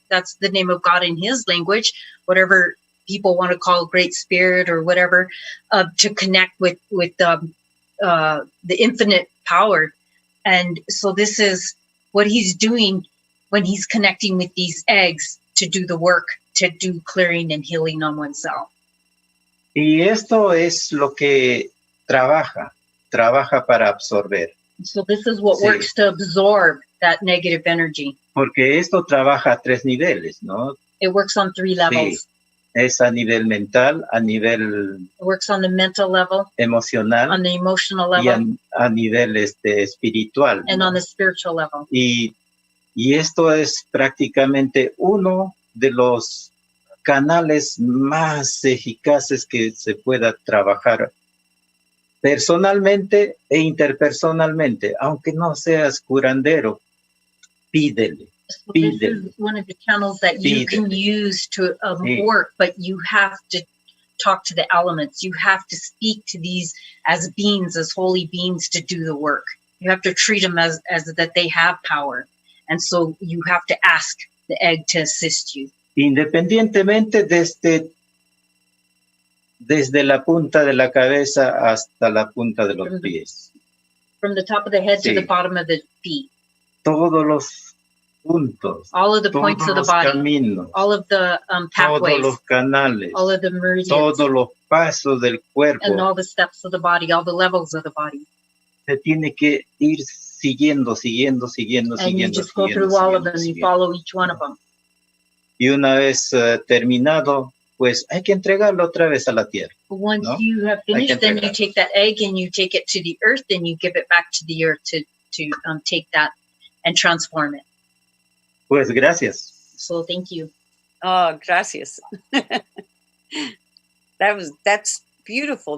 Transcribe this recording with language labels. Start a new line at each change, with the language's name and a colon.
English: That's the name of God in his language, whatever people want to call Great Spirit or whatever, to connect with the infinite power. And so this is what he's doing when he's connecting with these eggs to do the work, to do clearing and healing on oneself.
Spanish: Y esto es lo que trabaja para absorber.
English: So this is what works to absorb that negative energy.
Spanish: Porque esto trabaja a 3 niveles, ¿no?
English: It works on 3 levels.
Spanish: Sí. Es a nivel mental, a nivel
English: It works on the mental level,
Spanish: emocional
English: on the emotional
Spanish: y
English: level,
Spanish: a nivel espiritual,
English: and
Spanish: ¿no?
English: on the spiritual level.
Spanish: Y esto es prácticamente uno de los canales más eficaces que se pueda trabajar personalmente e interpersonalmente, aunque no seas curandero, pídele.
English: So this is one of the channels that you can use to work, but you have to talk to the elements. You have to speak to these as beings, as holy beings, to do the work. You have to treat them as that they have power. And so you have to ask the egg to assist you.
Spanish: Independientemente desde la punta de la cabeza hasta la punta de los pies.
English: From the top of the head to the bottom of the feet.
Spanish: Todos los puntos.
English: All of the points of the body.
Spanish: Caminos,
English: all of the pathways.
Spanish: Todos los canales.
English: All of the meridians.
Spanish: Todos los pasos del cuerpo.
English: And all the steps of the body, all the levels of the body.
Spanish: Se tiene que ir siguiendo.
English: And you just go through all of them, you follow each one of them.
Spanish: Y una vez terminado, pues hay que entregarlo otra vez a la tierra.
English: Once
Spanish: ¿no?
English: you have finished, then you take that egg and you take it to the earth and you give it back to the earth to take that and transform it.
Spanish: Pues gracias.
English: So thank you.
Spanish: Oh, gracias.
English: That's beautiful.